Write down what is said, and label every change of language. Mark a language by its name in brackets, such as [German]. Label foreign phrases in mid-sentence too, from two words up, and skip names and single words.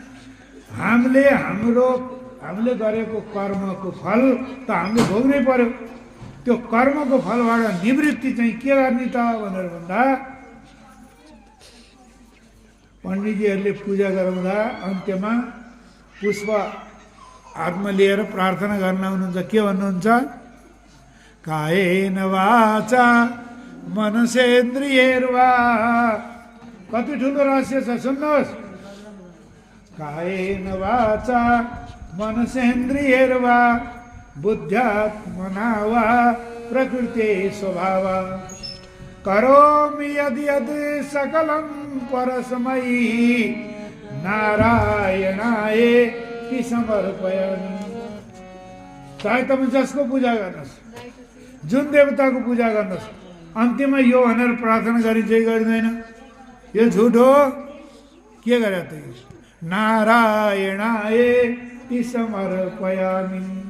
[Nepali] हामीले गरेको कर्मको फल त हामीले भोग्नै पर्यो। त्यो कर्मको फलबाट निवृत्ति चाहिँ के गर्ने त भनेर भन्दा पण्डितजीहरूले पूजा गराउँदा अन्त्यमा पुष्प हातमा लिएर प्रार्थना गर्न आउनुहुन्छ। के भन्नुहुन्छ? [Sanskrit] कायेन वाचा मनसेन्द्रियैर्वा। [Nepali] कति ठुलो रहस्य छ सुन्नुहोस्। [Sanskrit] कायेन वाचा मनसेन्द्रियैर्वा बुद्ध्यात्मना वा प्रकृते स्वभाव करोमि यदि यदि सकलं परस्मै नारायणाय कि समर्पयामि। [Nepali] चाहे तपाईँ जसको पूजा गर्नुहोस्, जुन देवताको पूजा गर्नुहोस्, अन्त्यमा यो भनेर प्रार्थना गरिन्छ कि गरिँदैन? यो झुट हो। के गरे त? [Sanskrit] नारायणाय कि समर्पयामि।